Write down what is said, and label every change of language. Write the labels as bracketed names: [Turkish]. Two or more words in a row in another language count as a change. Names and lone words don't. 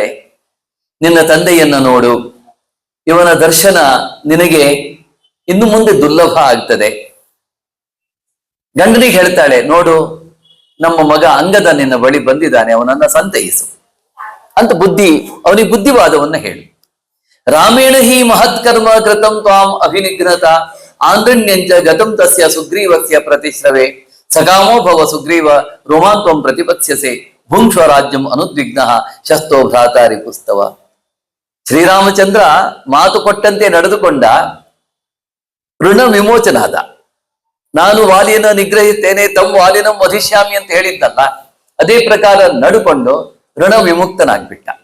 [Kannada] ನಿನ್ನ ತಂದೆಯನ್ನ ನೋಡು, ಇವನ ದರ್ಶನ ನಿನಗೆ ಇನ್ನು ಮುಂದೆ ದುರ್ಲಭ ಆಗ್ತದೆ. ಗಂಡನಿಗೆ ಹೇಳ್ತಾಳೆ, ನೋಡು ನಮ್ಮ ಮಗ ಅಂಗದ ನಿನ್ನ ಬಳಿ ಬಂದಿದ್ದಾನೆ, ಅವನನ್ನ ಸಂತೈಸು ಅಂತ ಅವನಿಗೆ ಬುದ್ಧಿವಾದವನ್ನ ಹೇಳು. [Sanskrit] ರಾಮೇಣ ಹಿ ಮಹತ್ಕರ್ಮ ಕೃತಂ ತ್ವಾಂ ಅಭಿನಿಘ್ನತ ಆಂಗಣ್ಯಂಚ ಗತಂ ತಸ್ಯ ಸುಗ್ರೀವಸ್ಯ ಪ್ರತಿಶ್ರವೆ ಸಕಾಮೋ ಭವ ಸುಗ್ರೀವ ರೋಮಾಂತ್ವಂ ಪ್ರತಿಪತ್ಸ್ಯಸೆ ಭುಂಕ್ಷ್ವ ರಾಜ್ಯಂ ಅನುದ್ವಿಗ್ನ ಶಸ್ತೋ ಭ್ರಾತಾರಿ ಪುಸ್ತವ. [Kannada] ಶ್ರೀರಾಮಚಂದ್ರ ಮಾತು ಕೊಟ್ಟಂತೆ ನಡೆದುಕೊಂಡ, ಋಣ ವಿಮೋಚನಾದ. ನಾನು ವಾಲಿಯನ್ನು ನಿಗ್ರಹಿಸ್ತೇನೆ, [Sanskrit] ತಮ್ಮ ವಾಲಿನ ವಧಿಷ್ಯಾಮಿ [Kannada] ಅಂತ ಹೇಳಿದ್ದಲ್ಲ, ಅದೇ ಪ್ರಕಾರ ನಡುಕೊಂಡು ಋಣ ವಿಮುಕ್ತನಾಗ್ಬಿಟ್ಟ.